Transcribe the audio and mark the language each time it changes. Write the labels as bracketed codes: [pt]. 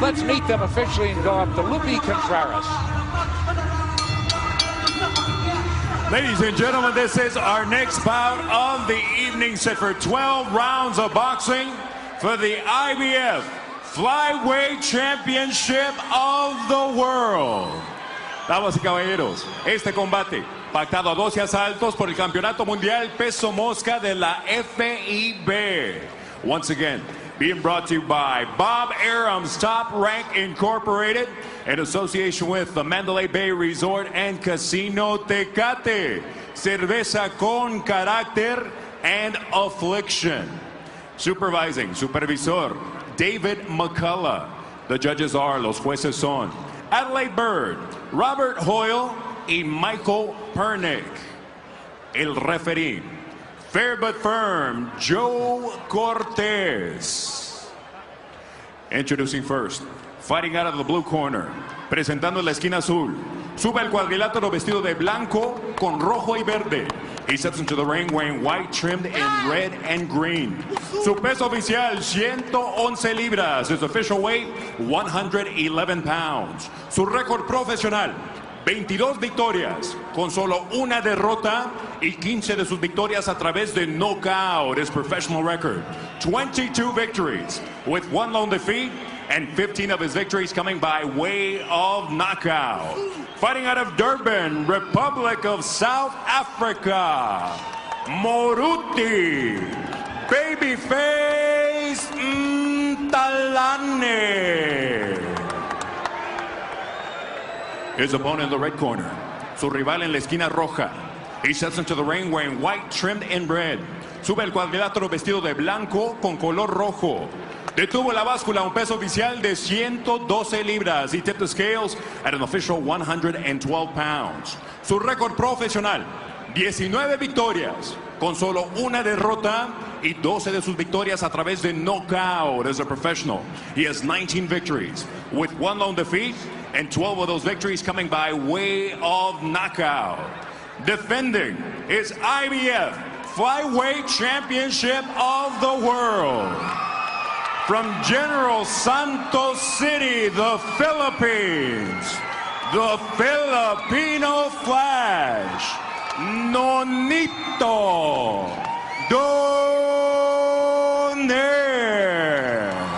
[en] Let's meet them officially and go up to Lupi Contreras. Ladies and gentlemen, this is our next bout of the evening, set for 12 rounds of boxing for the IBF Flyweight Championship of the World. [es] Damas y caballeros, este combate, pactado a 12 asaltos por el Campeonato Mundial Peso Mosca de la FIB. [en] Once again, being brought to you by Bob Arum's Top Rank Incorporated in association with the Mandalay Bay Resort and Casino Tecate. [es] Cerveza con carácter and affliction. [en] Supervising, supervisor, David McCullough. The judges are, [es] los jueces son Adelaide Bird, Robert Hoyle y Michael Pernick. [en] El referee, fair but firm, Joe Cortez. Introducing first, fighting out of the blue corner, [es] presentando en la esquina azul, sube el cuadrilátero vestido de blanco con rojo y verde. [en] He steps into the ring wearing white trimmed in red and green. [es] Su peso oficial, 111 libras. [en] His official weight, 111 pounds. [es] Su récord profesional, 22 victorias, con solo una derrota y 15 de sus victorias a través de knockout. [en] His professional record, 22 victories with 1 lone defeat and 15 of his victories coming by way of knockout. Fighting out of Durban, Republic of South Africa, Moruti Babyface Mthalane. His opponent in the red corner, [es] su rival en la esquina roja. [en] He steps into the ring wearing white trimmed in red. [es] Sube el cuadrilátero vestido de blanco con color rojo. Detuvo la báscula, un peso oficial de 112 libras. [en] He tipped the scales at an official 112 pounds. [es] Su récord profesional, 19 victorias, con solo una derrota y 12 de sus victorias a través de knockout [en] as a professional. He has 19 victories with 1 lone defeat and 12 of those victories coming by way of knockout. Defending his IBF Flyweight Championship of the World. From General Santos City, the Philippines, the Filipino Flash, Nonito Donaire.